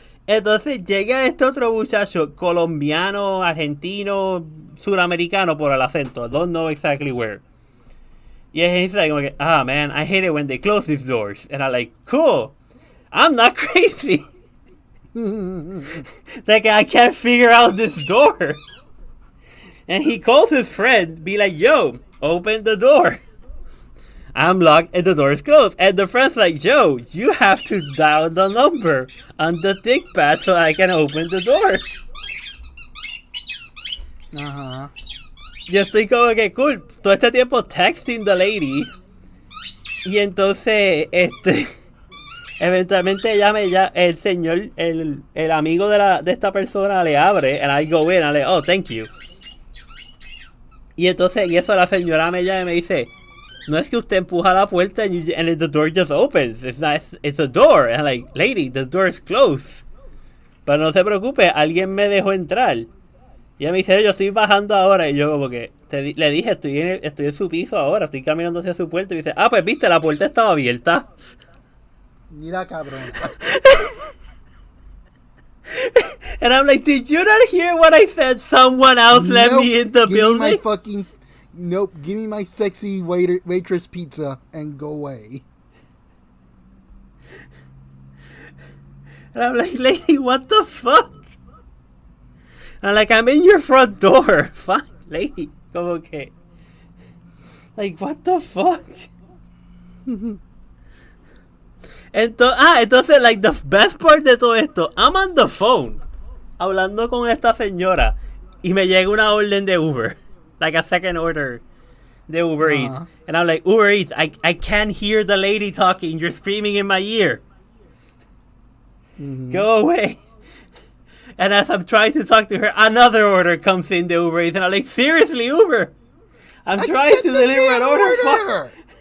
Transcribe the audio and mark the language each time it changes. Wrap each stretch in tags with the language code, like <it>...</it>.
<es>Entonces llega este otro muchacho, colombiano, argentino, suramericano por el acento.</es> <en>Don't know exactly where. Y he's like, man, I hate it when they close these doors. And I'm like, cool. I'm not crazy. Like, I can't figure out this door. And he calls his friend, be like, yo, open the door. I'm locked and the door is closed. And the friend's like, Joe, you have to dial the number on the ThinkPad so I can open the door. Ajá.</en> <es>Yo estoy como que cool. Todo este tiempo</es> <en>texting the lady.</en> <es>Y entonces, eventualmente el señor, el amigo de esta persona le abre.</es> <en>And I go in and I'm like, oh, thank you.</en> <es>Y entonces, y eso la señora me llama y me dice, no es que usted empuja la puerta</es> <en>and the door just opens. It's a door. And I'm like, lady, the door is closed.</en> <es>Pero no se preocupe, alguien me dejó entrar. Y ella me dice, yo estoy bajando ahora. Y yo como que le dije, estoy en su piso ahora, estoy caminando hacia su puerta. Y me dice, pues viste, la puerta estaba abierta. Mira, cabrón.</es> <en>And I'm like, did you not hear what I said? Someone else let me in the building? Nope, give me my sexy waitress pizza and go away. And I'm like, lady, what the fuck? And I'm like, I'm in your front door. Fine, lady.</en> <es>Como que.</es> <en>Like, what the fuck?</en> <es>Entonces,</es> <en>like, the best part</en> <es>de todo esto,</es> <en>I'm on the phone,</en> <es>hablando con esta señora, y me llega una orden de Uber.</es> <en>Like a second order de Uber Eats. And I'm like, Uber Eats, I can't hear the lady talking. You're screaming in my ear. Mm-hmm. Go away. And as I'm trying to talk to her, another order comes in the Uber Eats. And I'm like, seriously, Uber? I'm trying to deliver an order.</en>